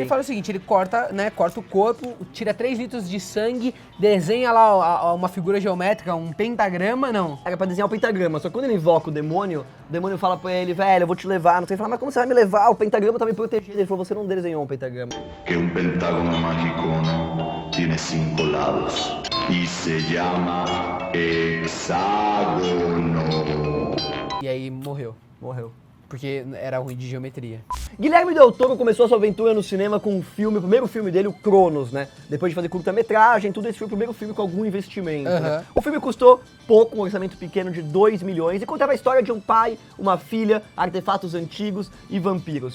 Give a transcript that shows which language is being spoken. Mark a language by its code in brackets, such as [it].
[pt] Ele fala o seguinte, ele corta o corpo, tira 3 litros de sangue, desenha lá uma figura geométrica, um pentagrama, não. Era pra desenhar o pentagrama, só que quando ele invoca o demônio fala pra ele, velho, eu vou te levar, não sei, ele fala, mas como você vai me levar? O pentagrama tá me protegendo. Ele falou, você não desenhou um pentagrama. [es] Que un pentágono mágico tiene 5 lados y se llama hexágono. [pt] E aí morreu, Morreu. porque era ruim de geometria. Guilherme Del Toro começou a sua aventura no cinema com um filme, o primeiro filme dele, o Cronos, né? Depois de fazer curta-metragem, tudo, esse foi o primeiro filme com algum investimento, né? O filme custou pouco, um orçamento pequeno de 2 milhões, e contava a história de um pai, uma filha, artefatos antigos e vampiros.